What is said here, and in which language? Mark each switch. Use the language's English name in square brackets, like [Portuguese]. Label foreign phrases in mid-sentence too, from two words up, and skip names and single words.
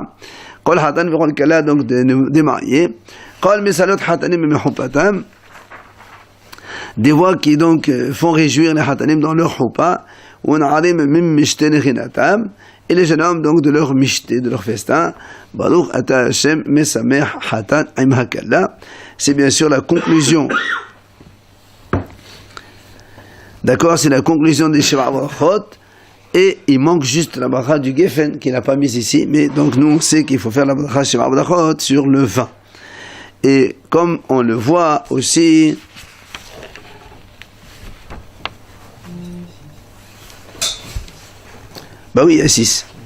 [French] Donc des mariés. Des voix qui donc font réjouir les hatanim dans leur choupa. Et les jeunes hommes donc de leur mishté, de leur festin. [Hebrew] ברוך אתה השם משמח חתן עם הכלה. [French] C'est bien sûr la conclusion. D'accord, c'est la conclusion des [Hebrew] שבע ברכות. [French] Et il manque juste la bracha du Geffen qu'il n'a pas mise ici. Mais donc nous on sait qu'il faut faire la [Hebrew] ברכה שבע ברכות [French] sur le vin. Et comme on le voit aussi, bah oui, il y a 6.